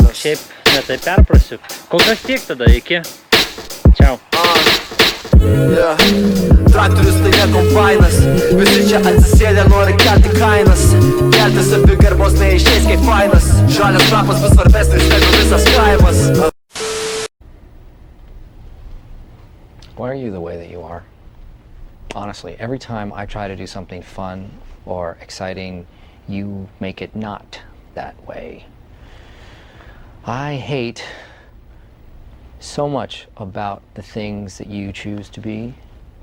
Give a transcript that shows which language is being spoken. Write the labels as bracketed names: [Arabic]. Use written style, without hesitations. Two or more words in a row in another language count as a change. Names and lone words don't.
[Lithuanian] Gal šiaip ne tai perprasiu. Kol kas tiek tada, iki. Čiau. Traktorius tai ne kombainas. Visi čia atsisėdę nori kelti kainas. Kelti savigarbos neišeis kaip fainas. Žalias trapas vis svarbesnis negu visas kaimas. [English] Why are you the way that you are? Honestly, every time I try to do something fun or exciting, you make it not that way. I hate so much about the things that you choose to be